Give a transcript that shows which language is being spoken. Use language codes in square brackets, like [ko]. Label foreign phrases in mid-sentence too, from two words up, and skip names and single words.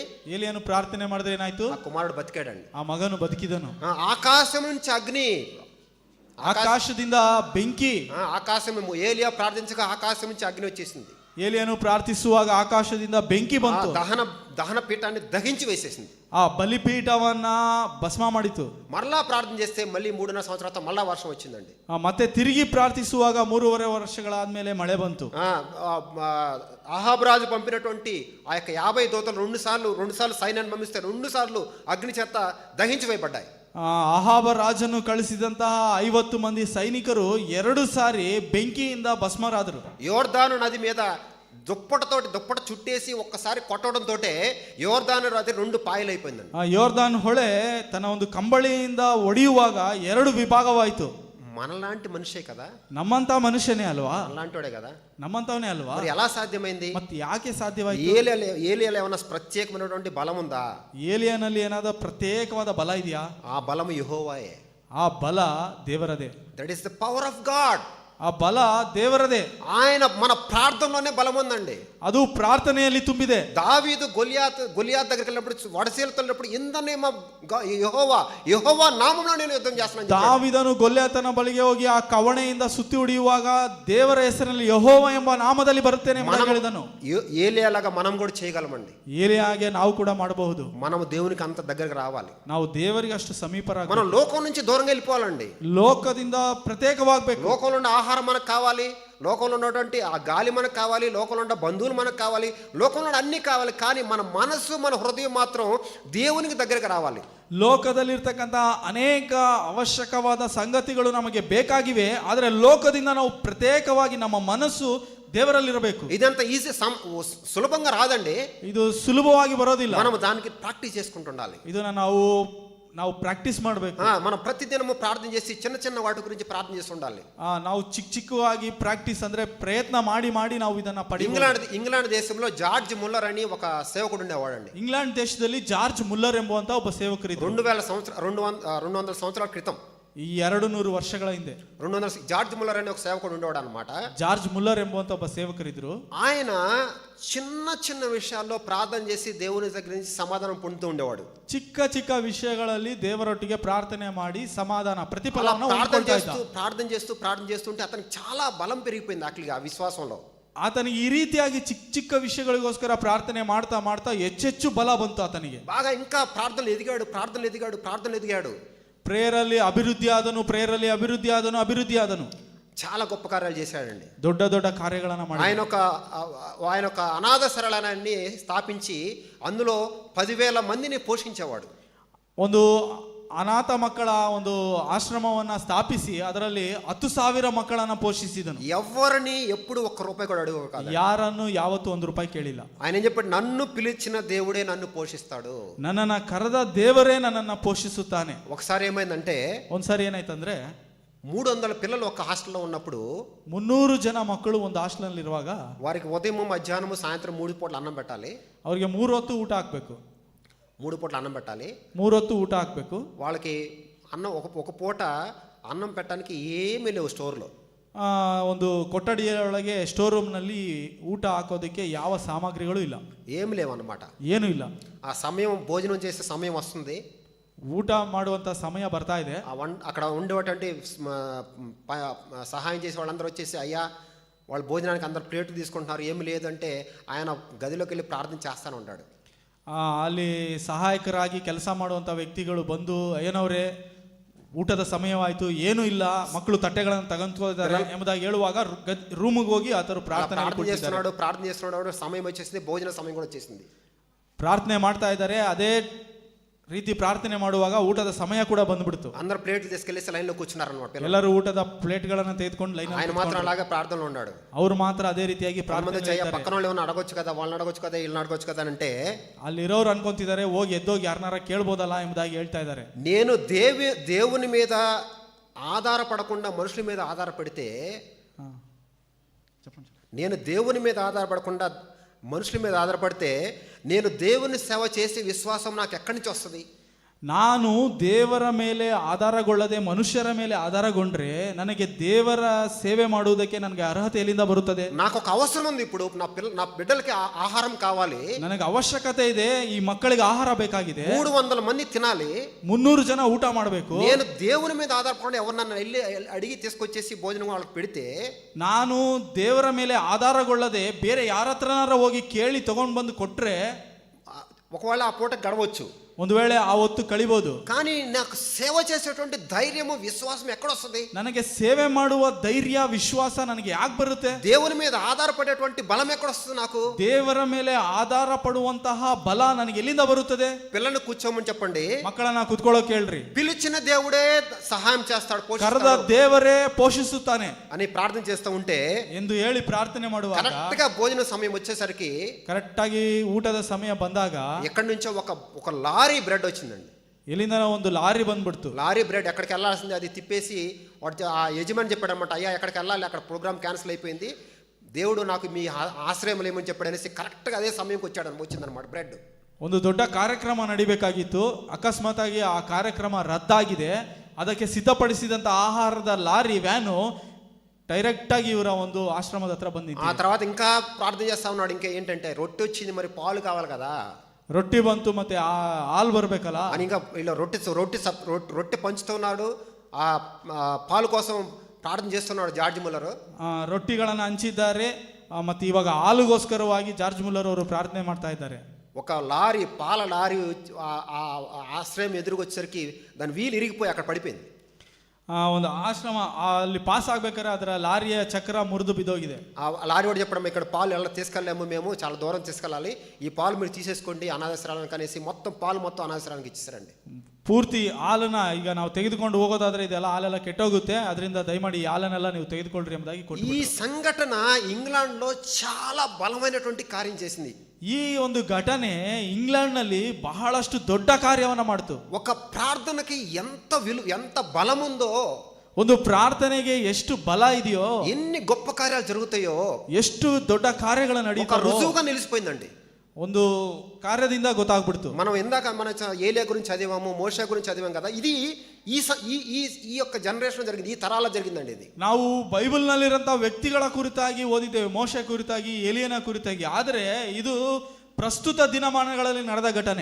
[kn] ಏಲಿಯನು ಪ್ರಾರ್ಥನೆ ಮಾಡಿದ್ರೆ ಏನಾಯ್ತು? [te] ఆ కుమారుడు బతికాడండి. [kn] ಆ ಮಗನು ಬದುಕಿದನು. [te] ఆకాశం నుంచి అగ్ని, [kn] ಆಕಾಶದಿಂದ ಬೆಂಕಿ. [te] ఆకాశం ఏలియా ప్రార్థించగా ఆకాశం నుంచి అగ్ని వచ్చేసింది. [kn] ಏಲಿಯನು ಪ್ರಾರ್ಥಿಸುವಾಗ ಆಕಾಶದಿಂದ ಬೆಂಕಿ ಬಂತು. [te] దహన పీఠాన్ని దహించి వేసేసింది. [kn] ಆ ಬಲಿಪೀಠವನ್ನ ಭಸ್ಮ ಮಾಡಿತು. [te] మరలా ప్రార్థన చేస్తే మళ్ళీ 3.5 సంవత్సరాల మళ్ళా వర్షం వచ్చిందండి. [kn] ಮತ್ತೆ ತಿರುಗಿ ಪ್ರಾರ್ಥಿಸುವಾಗ 3.5 ವರ್ಷಗಳಾದ್ಮೇಲೆ ಮಳೆ ಬಂತು. [te] అహాబు రాజు పంపినటువంటి ఆ యొక్క 50 దూతలు రెండు సార్లు సైన్యాన్ని పంపిస్తే 2 సార్లు అగ్ని చేత దహించి వేయబడ్డాయి. [kn] ಅಹಾಬ ರಾಜನು ಕಳಿಸಿದಂತಹ 50 ಮಂದಿ ಸೈನಿಕರು 2 ಸಾರಿ ಬೆಂಕಿಯಿಂದ ಭಸ್ಮರಾದರು. [te] యోర్దాను నది మీద దుప్పట చుట్టేసి ఒక్కసారి కొట్టడంతో యోర్దాను నది 2 పాయలు అయిపోయిందండి. [kn] ಯೋರ್ದಾನ್ ಹೊಳೆ ತನ್ನ ಒಂದು ಕಂಬಳಿಯಿಂದ ಒಡೆಯುವಾಗ 2 ವಿಭಾಗವಾಯಿತು. [te] మనలాంటి మనిషే కదా, [kn] ನಮ್ಮಂತ ಮನುಷ್ಯನೇ ಅಲ್ವಾ, [te] అలాంటోడే కదా, [kn] ನಮ್ಮಂತವನೇ ಅಲ್ವಾ. [te] మరి ఎలా సాధ్యమైంది? [kn] ಮತ್ತೆ ಯಾಕೆ ಸಾಧ್ಯವಾಯಿತು? [te] ఏలియాలో ఏమైనా ప్రత్యేకమైనటువంటి బలం ఉందా? [kn] ಏಲಿಯನಲ್ಲಿ ಏನಾದ ಪ್ರತ್ಯೇಕವಾದ ಬಲ ಇದೆಯಾ? [te] ఆ బలం యెహోవాయే. [kn] ಆ ಬಲ ದೇವರದೇ. [en] That is the power of God. [kn] ಆ ಬಲ ದೇವರದೇ. [te] ఆయన మన ప్రార్థనలోనే బలం ఉందండి. [kn] ಅದು ಪ್ರಾರ್ಥನೆಯಲ್ಲಿ ತುಂಬಿದೆ. [te] దావీదు గొలియాత్ దగ్గరికి వెళ్ళినప్పుడు వడసేలతో వెళ్ళినప్పుడు [en] In the name of [te] యెహోవా నామములో నేను యుద్ధం చేస్తున్నాను. [kn] ದಾವೀದನು ಗೊಲ್ಯಾತನ ಬಳಿಗೆ ಹೋಗಿ ಆ ಕವಣೆಯಿಂದ ಸುತ್ತಿ ಹೊಡೆಯುವಾಗ ದೇವರ ಹೆಸರಿನಲ್ಲಿ ಯೆಹೋವ ಎಂಬ ನಾಮದಲ್ಲಿ ಬರುತ್ತೇನೆ ಎಂದು ಹೇಳಿದನು. [te] ఏలియాలాగా మనం కూడా చేయగలమండి. [kn] ಏಲಿಯಾಗೆ ನಾವು ಕೂಡ ಮಾಡಬಹುದು. [te] మనం దేవునికి అంత దగ్గరికి రావాలి. [kn] ನಾವು ದೇವರಿಗೆ ಅಷ್ಟು ಸಮೀಪರಾಗಿ, [te] మనం లోకం నుంచి దూరంగా వెళ్ళిపోవాలండి. [kn] ಲೋಕದಿಂದ ಪ್ರತ್ಯೇಕವಾಗಬೇಕು. [te] లోకంలో ఉన్న ఆహారం మనకు కావాలి, లోకంలో ఉన్నటువంటి ఆ గాలి మనకు కావాలి, లోకంలో ఉన్న బంధువులు మనకు కావాలి, లోకంలో అన్నీ కావాలి. కానీ మన మనస్సు, మన హృదయం మాత్రం దేవునికి దగ్గరకు రావాలి. [kn] ಲೋಕದಲ್ಲಿರ್ತಕ್ಕಂಥ ಅನೇಕ ಅವಶ್ಯಕವಾದ ಸಂಗತಿಗಳು ನಮಗೆ ಬೇಕಾಗಿವೆ, ಆದರೆ ಲೋಕದಿಂದ ನಾವು ಪ್ರತ್ಯೇಕವಾಗಿ ನಮ್ಮ ಮನಸ್ಸು ದೇವರಲ್ಲಿರಬೇಕು. [te] ఇదంతా ఈజీ సులభంగా రాదండి. [kn] ಇದು ಸುಲಭವಾಗಿ ಬರೋದಿಲ್ಲ. [te] మనం దానికి ప్రాక్టీస్ చేసుకుంటుండాలి. [kn] ಇದನ್ನ ನಾವು ಪ್ರಾಕ್ಟೀಸ್ ಮಾಡಬೇಕು. [te] మనం ప్రతిదినము ప్రార్థన చేసి చిన్న వాటి గురించి ప్రార్థన చేసి ఉండాలి. [kn] ನಾವು ಚಿಕ್ಕವಾಗಿ ಪ್ರಾಕ್ಟೀಸ್ ಅಂದ್ರೆ ಪ್ರಯತ್ನ ಮಾಡಿ ನಾವು ಇದನ್ನ ಪಡೆಯಬಹುದು. [te] ఇంగ్లాండ్ దేశంలో జార్జ్ ముల్లర్ అని ఒక సేవకుడు ఉండేవాడండి. [kn] ಇಂಗ್ಲೆಂಡ್ ದೇಶದಲ್ಲಿ ಜಾರ್ಜ್ ಮುಲ್ಲರ್ ಎಂಬುವಂತ ಒಬ್ಬ ಸೇವಕರಿದ್ದರು. [te] 200 సంవత్సరాల క్రితం, [kn] ಈ 200 ವರ್ಷಗಳ ಹಿಂದೆ [te] 200 జార్జ్ ముల్లర్ అనే ఒక సేవకుడు ఉండేవాడు అనమాట. [kn] ಜಾರ್ಜ್ ಮುಲ್ಲರ್ ಎಂಬುವಂತ ಒಬ್ಬ ಸೇವಕರಿದ್ರು. [te] ఆయన చిన్న విషయాల్లో ప్రార్థన చేసి దేవుని దగ్గర నుంచి సమాధానం పొందుతూ ఉండేవాడు. [kn] ಚಿಕ್ಕ ವಿಷಯಗಳಲ್ಲಿ ದೇವರೊಟ್ಟಿಗೆ ಪ್ರಾರ್ಥನೆ ಮಾಡಿ ಸಮಾಧಾನ ಪ್ರತಿಫಲವನ್ನು [te] ప్రార్థన చేస్తుంటే అతనికి చాలా బలం పెరిగిపోయింది ఆ విశ్వాసంలో. [kn] ಆತನಿಗೆ ಈ ರೀತಿಯಾಗಿ ಚಿಕ್ಕ ವಿಷಯಗಳಿಗೋಸ್ಕರ ಪ್ರಾರ್ಥನೆ ಮಾಡ್ತಾ ಹೆಚ್ಚೆಚ್ಚು ಬಲ ಬಂತು ಆತನಿಗೆ. [te] బాగా ఇంకా ప్రార్థనలు ఎదిగాడు. [kn] ಪ್ರೇಯರಲ್ಲಿ ಅಭಿವೃದ್ಧಿ ಆದನು. [te] చాలా గొప్ప కార్యాలు చేశాడండి. [kn] ದೊಡ್ಡ ಕಾರ್ಯಗಳನ್ನು ಮಾಡಿ [te] ఆయన ఒక అనాథ శరణాలయాన్ని స్థాపించి అందులో 10,000 మందిని పోషించేవాడు. [kn] ಒಂದು ಅನಾಥ ಮಕ್ಕಳ ಒಂದು ಆಶ್ರಮವನ್ನ ಸ್ಥಾಪಿಸಿ ಅದರಲ್ಲಿ 10,000 ಮಕ್ಕಳನ್ನ ಪೋಷಿಸಿದನು. [te] ఎవరిని ఎప్పుడు ₹1 కూడా అడగలేదు. [kn] ಯಾರನ್ನು ಯಾವತ್ತೂ ₹1 ಕೇಳಿಲ್ಲ. [te] ఆయన ఏం చెప్పాడు? నన్ను పిలిచిన దేవుడే నన్ను పోషిస్తాడు. [kn] ನನ್ನನ್ನ ಕರೆದ ದೇವರೇ ನನ್ನನ್ನ ಪೋಷಿಸುತ್ತಾನೆ. [te] ఒకసారి ఏమైందంటే, [kn] ಒಂದ್ಸಾರಿ ಏನಾಯ್ತಂದ್ರೆ [te] 300 పిల్లలు ఒక హాస్టల్లో ఉన్నప్పుడు [kn] 300 ಜನ ಮಕ್ಕಳು ಒಂದು ಹಾಸ್ಟೆಲ್ ಇರುವಾಗ [te] వారికి ఉదయం మధ్యాహ్నం సాయంత్రం 3 పూటలు అన్నం పెట్టాలి. [kn] ಅವರಿಗೆ 3 ಹೊತ್ತು ಊಟ ಹಾಕ್ಬೇಕು. [te] 3 పూటలు అన్నం పెట్టాలి. [kn] 3 ಹೊತ್ತು ಊಟ ಹಾಕ್ಬೇಕು. [te] వాళ్ళకి అన్నం ఒక పూట అన్నం పెట్టడానికి ఏమీ లేవు స్టోర్లో. [kn] ಒಂದು ಕೊಠಡಿಯೊಳಗೆ [en] store room [kn] ನಲ್ಲಿ ಊಟ ಹಾಕೋದಕ್ಕೆ ಯಾವ ಸಾಮಗ್ರಿಗಳು ಇಲ್ಲ, [te] ఏమి లేవు అన్నమాట. [kn] ಏನು ಇಲ್ಲ. [te] ఆ సమయం భోజనం చేసే సమయం వస్తుంది, [kn] ಊಟ ಮಾಡುವಂತ ಸಮಯ ಬರ್ತಾ ಇದೆ. [te] అక్కడ ఉండేటువంటి సహాయం చేసే వాళ్ళందరూ వచ్చేసి, అయ్యా వాళ్ళు భోజనానికి అందరు ప్లేట్లు తీసుకుంటున్నారు, ఏమి లేదంటే ఆయన గదిలోకి వెళ్ళి ಪ್ರಾರ್ಥನೆ చేస్తాను ఉంటాడు. [kn] ಅಲ್ಲಿ ಸಹಾಯಕರಾಗಿ ಕೆಲಸ ಮಾಡುವಂತ ವ್ಯಕ್ತಿಗಳು ಬಂದು, ಏನವರೇ ಊಟದ ಸಮಯವಾಯಿತು, ಏನೂ ಇಲ್ಲ, ಮಕ್ಕಳು ತಟ್ಟೆಗಳನ್ನು ತಗೊಂತಿದ್ದಾರೆ ಎಂಬುದಾಗಿ ಹೇಳುವಾಗ ರೂಮಿಗೆ ಹೋಗಿ ಆತರು ಪ್ರಾರ್ಥನೆ [te] చేస్తున్నాడు. సమయం వచ్చేసింది, భోజన సమయం కూడా వచ్చేసింది. [kn] ಪ್ರಾರ್ಥನೆ ಮಾಡ್ತಾ ಇದ್ದಾರೆ. ಅದೇ ರೀತಿ ಪ್ರಾರ್ಥನೆ ಮಾಡುವಾಗ ಊಟದ ಸಮಯ ಕೂಡ ಬಂದ್ಬಿಡ್ತು. [te] అందరూ ప్లేట్లు తీసుకెళ్లి లైన్ లో కూర్చున్నారు అన్నమాట. [kn] ಎಲ್ಲರೂ ಊಟದ ಪ್ಲೇಟ್ಗಳನ್ನು ತೆಗೆದುಕೊಂಡು ಲೈನ್ [te] ఆయన మాత్రం అలాగే ప్రార్థనలో ఉన్నాడు. [kn] ಅವರು ಮಾತ್ರ ಅದೇ ರೀತಿಯಾಗಿ ಪ್ರಾರ್ಥನೆ [te] పక్కన వాళ్ళు ఏమైనా అడగొచ్చు కదా, వాళ్ళని అడగొచ్చు కదా, వీళ్ళని అడగొచ్చు కదా అంటే [kn] ಅಲ್ಲಿರೋರು ಅನ್ಕೊಂತಿದ್ದಾರೆ, ಹೋಗಿ ಎದ್ದೋಗಿ ಯಾರನ್ನಾರ ಕೇಳ್ಬೋದಲ್ಲ ಎಂಬುದಾಗಿ ಹೇಳ್ತಾ ಇದ್ದಾರೆ. [te] నేను దేవుని మీద ఆధారపడకుండా మనుషుల మీద ఆధారపడితే, నేను దేవుని మీద ఆధారపడకుండా మనుషుల మీద ఆధారపడితే, నేను దేవుని సేవ చేసే విశ్వాసం నాకు ఎక్కడి నుంచి వస్తుంది? [kn] ನಾನು ದೇವರ ಮೇಲೆ ಆಧಾರಗೊಳ್ಳದೆ ಮನುಷ್ಯರ ಮೇಲೆ ಆಧಾರಗೊಂಡ್ರೆ ನನಗೆ ದೇವರ సేవ ಮಾಡುವುದಕ್ಕೆ ನನಗೆ ಅರ್ಹತೆ ಎಲ್ಲಿಂದ ಬರುತ್ತದೆ? [te] నాకు ఒక అవసరం ఉంది. ఇప్పుడు నా బిడ్డలకి ఆహారం కావాలి. [kn] ನನಗೆ ಅವಶ್ಯಕತೆ ಇದೆ, ಈ ಮಕ್ಕಳಿಗೆ ಆಹಾರ ಬೇಕಾಗಿದೆ, [te] 300 మంది తినాలి, [kn] 300 ಜನ ಊಟ ಮಾಡಬೇಕು. [te] నేను దేవుని మీద ఆధారపడి ఎవరన్నా వెళ్ళి అడిగి తీసుకొచ్చేసి భోజనం వాళ్ళకి పెడితే, [kn] ನಾನು ದೇವರ ಮೇಲೆ ಆಧಾರಗೊಳ್ಳದೆ ಬೇರೆ ಯಾರ ಹತ್ರನಾರ ಹೋಗಿ ಕೇಳಿ ತಗೊಂಡು ಬಂದು ಕೊಟ್ರೆ [te] ఒకవేళ ఆ పూట గడవచ్చు, [kn] ಒಂದು ವೇಳೆ ಆ ಹೊತ್ತು ಕಳಿಬಹುದು. [te] కానీ నాకు సేవ చేసేటువంటి ధైర్యము విశ్వాసం ఎక్కడొస్తుంది? [kn] ನನಗೆ ಸೇವೆ ಮಾಡುವ ಧೈರ್ಯ ವಿಶ್ವಾಸ ನನಗೆ ಯಾಕೆ ಬರುತ್ತೆ? [te] దేవుని మీద ఆధారపడేటువంటి బలం ఎక్కడొస్తుంది నాకు? [kn] ದೇವರ ಮೇಲೆ ಆಧಾರ ಪಡುವಂತಹ ಬಲ ನನಗೆ ಎಲ್ಲಿಂದ ಬರುತ್ತದೆ? [te] పిల్లల్ని కూర్చోమని చెప్పండి, [kn] ಮಕ್ಕಳನ್ನ ಕುತ್ಕೊಳ್ಳೋಕೆ ಹೇಳ್ರಿ. [te] పిలిచిన దేవుడే సహాయం చేస్తాడు, [kn] ಕರೆದ ದೇವರೇ ಪೋಷಿಸುತ್ತಾನೆ [te] అని ప్రార్థన చేస్తూ ఉంటే [kn] ಎಂದು ಹೇಳಿ ಪ್ರಾರ್ಥನೆ ಮಾಡುವಾಗ [te] కరెక్ట్ గా భోజన సమయం వచ్చేసరికి [kn] ಕರೆಕ್ಟ್ ಆಗಿ ಊಟದ ಸಮಯ ಬಂದಾಗ [te] ఎక్కడి నుంచో ఒక లారీ బ్రెడ్ వచ్చిందండి. [kn] ಎಲ್ಲಿಂದ ಒಂದು ಲಾರಿ ಬಂದ್ಬಿಡ್ತು. [te] లారీ బ్రెడ్ ఎక్కడికి వెళ్ళాల్సింది అది తిప్పేసి వాడు ఆ యజమాని చెప్పాడన్నమాట, అయ్యా ఎక్కడికి వెళ్ళాలి, అక్కడ [en] program cancel [te] అయిపోయింది, దేవుడు నాకు మీ ఆశ్రయం లేమని చెప్పాడు అనేసి కరెక్ట్గా అదే సమయంకి వచ్చిందనమాట బ్రెడ్. [kn] ಒಂದು ದೊಡ್ಡ ಕಾರ್ಯಕ್ರಮ ನಡಿಬೇಕಾಗಿತ್ತು, ಅಕಸ್ಮಾತ್ ಆಗಿ ಆ ಕಾರ್ಯಕ್ರಮ ರದ್ದಾಗಿದೆ. ಅದಕ್ಕೆ ಸಿದ್ಧಪಡಿಸಿದಂತ ಆಹಾರದ ಲಾರಿ ವ್ಯಾನು ಡೈರೆಕ್ಟ್ ಆಗಿ ಇವರ ಒಂದು ಆಶ್ರಮದ ಹತ್ರ ಬಂದಿತ್ತು. [te] ఆ తర్వాత ఇంకా ప్రార్థన చేస్తా ఉన్నాడు, ఇంకా ఏంటంటే రొట్టె వచ్చింది, మరి పాలు కావాలి కదా, [kn] ರೊಟ್ಟಿ ಬಂತು, ಮತ್ತೆ ಹಾಲು ಬರ್ಬೇಕಲ್ಲ [te] అని ఇంకా ఇలా రొట్టె పంచుతున్నాడు, ఆ పాలు కోసం ప్రార్థన చేస్తున్నాడు జార్జ్ ముల్లర్. [kn] ರೊಟ್ಟಿಗಳನ್ನು ಹಂಚಿದ್ದಾರೆ, ಮತ್ತೆ ಇವಾಗ ಹಾಲುಗೋಸ್ಕರವಾಗಿ ಜಾರ್ಜ್ ಮುಲ್ಲರ್ ಅವರು ಪ್ರಾರ್ಥನೆ ಮಾಡ್ತಾ ಇದ್ದಾರೆ. [te] ఒక లారీ పాల లారీ ఆశ్రయం ఎదురుకొచ్చేసరికి దాని వీలు ఇరిగిపోయి అక్కడ పడిపోయింది. [kn] ಒಂದು ಆಶ್ರಮ ಅಲ್ಲಿ ಪಾಸ್ ಆಗ್ಬೇಕಾದ್ರೆ ಅದರ ಲಾರಿಯ ಚಕ್ರ ಮುರಿದು ಬಿದ್ದೋಗಿದೆ. [te] ఆ లారీ వాడు చెప్పడం, ఇక్కడ పాలు ఎలా తీసుకెళ్ళాము, మేము చాలా దూరం తీసుకెళ్ళాలి, ఈ పాలు మీరు తీసేసుకోండి అనాథాశ్రమానికి అనేసి మొత్తం పాలు మొత్తం అనాథాశ్రమానికి ఇచ్చేసారండి. [kn] ಪೂರ್ತಿ ಹಾಲನ್ನ ಈಗ ನಾವು ತೆಗೆದುಕೊಂಡು ಹೋಗೋದಾದ್ರೆ ಇದೆಲ್ಲ ಹಾಲೆಲ್ಲ ಕೆಟ್ಟೋಗುತ್ತೆ, ಅದರಿಂದ ದಯಮಾಡಿ ಈ ಹಾಲನ್ನೆಲ್ಲ ನೀವು ತೆಗೆದುಕೊಳ್ಳ್ರಿ ಎಂಬುದಾಗಿ ಕೊಟ್ಟು. [te] ఈ సంఘటన ఇంగ్లాండ్ లో చాలా బలమైనటువంటి కార్యం చేసింది. [kn] ಈ ಒಂದು ಘಟನೆ ಇಂಗ್ಲೆಂಡ್ ನಲ್ಲಿ ಬಹಳಷ್ಟು ದೊಡ್ಡ ಕಾರ್ಯವನ್ನ ಮಾಡಿತು. [te] ఒక ప్రార్థనకి ఎంత బలం ఉందో, [kn] ಒಂದು ಪ್ರಾರ್ಥನೆಗೆ ಎಷ್ಟು ಬಲ ಇದೆಯೋ, [te] ఎన్ని గొప్ప కార్యాలు జరుగుతాయో, [kn] ಎಷ್ಟು ದೊಡ್ಡ ಕಾರ್ಯಗಳು ನಡೀತಾವೋ [te] రుజువుగా నిలిచిపోయిందండి. [kn] ಒಂದು ಕಾರ್ಯದಿಂದ ಗೊತ್ತಾಗ್ಬಿಡ್ತು. [te] మనం ఇందాక మన ఏలియా గురించి చదివాము, మోషే గురించి చదివాం కదా, ఇది ఈ యొక్క జనరేషన్ జరిగింది, ఈ తరాల జరిగిందండి. ఇది [kn] ನಾವು ಬೈಬಲ್ ನಲ್ಲಿರಂತ ವ್ಯಕ್ತಿಗಳ ಕುರಿತಾಗಿ ಓದಿದ್ದೇವೆ, ಮೋಶೆ ಕುರಿತಾಗಿ, ಎಲಿಯನ ಕುರಿತಾಗಿ, ಆದರೆ ಇದು ಪ್ರಸ್ತುತ ದಿನಮಾನಗಳಲ್ಲಿ ನಡೆದ ಘಟನೆ.